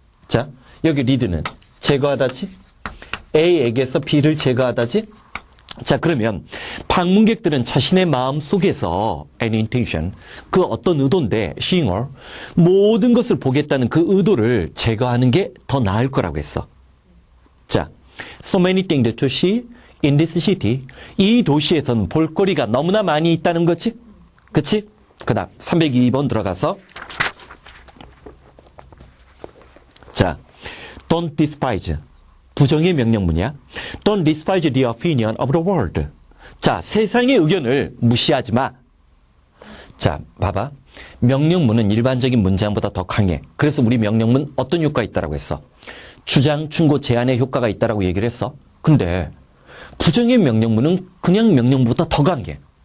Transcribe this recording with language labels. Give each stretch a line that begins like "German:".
Korean: 자, 여기 read는 제거하다지. A에게서 B를 제거하다지. 자, 그러면 방문객들은 자신의 마음 속에서
English: an intention,
Korean: 그 어떤 의도인데
English: seeing or
Korean: 모든 것을 보겠다는 그 의도를 제거하는 게 더 나을 거라고 했어. 자,
English: so many things to see in this city.
Korean: 이 도시에서는 볼거리가 너무나 많이 있다는 거지? 그치? 그 다음 302번 들어가서 자,
English: don't despise.
Korean: 부정의 명령문이야.
English: Don't despise the opinion of the world.
Korean: 자, 세상의 의견을 무시하지 마. 자, 봐봐. 명령문은 일반적인 문장보다 더 강해. 그래서 우리 명령문 어떤 효과가 있다고 했어? 주장, 충고, 제안의 효과가 있다고 얘기를 했어. 근데 부정의 명령문은 그냥 명령보다 더 강해.